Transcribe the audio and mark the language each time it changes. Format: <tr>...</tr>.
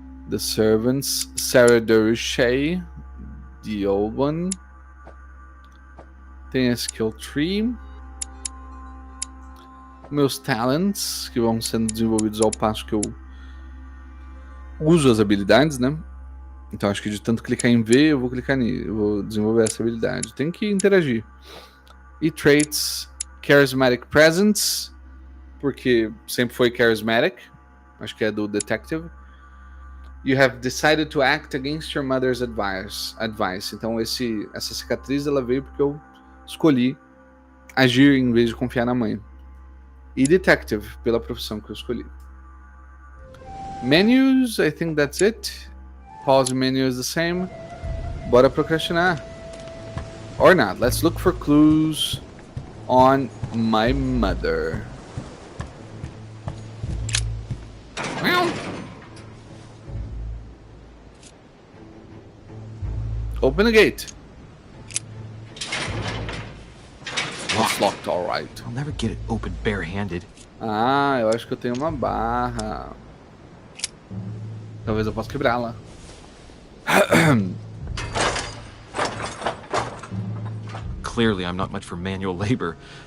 <en>The servants, Sarah de Richet, the old one.</en> <pt>Tem a skill tree. Meus talents, que vão sendo desenvolvidos ao passo que eu uso as habilidades, né? Então acho que de tanto clicar em V, eu vou clicar nisso, eu vou desenvolver essa habilidade. Tem que interagir. E traits, charismatic presence, porque sempre foi charismatic. Acho que é do detective.</pt> <en>You have decided to act against your mother's advice.</en> <pt>Então essa cicatriz ela veio porque eu escolhi agir em vez de confiar na mãe. E detective pela profissão que eu escolhi.</pt> <en>Menus, I think that's it. Pause menu is the same.</en> <pt>Bora procrastinar.</pt> <en>Or not. Let's look for clues on my mother. Open the gate. It's locked, all right. I'll never get it open barehanded.</en> <pt>Ah, eu acho que eu tenho uma barra. Talvez eu possa quebrá-la.</pt> <en>Clearly, I'm not much for manual labor.</en>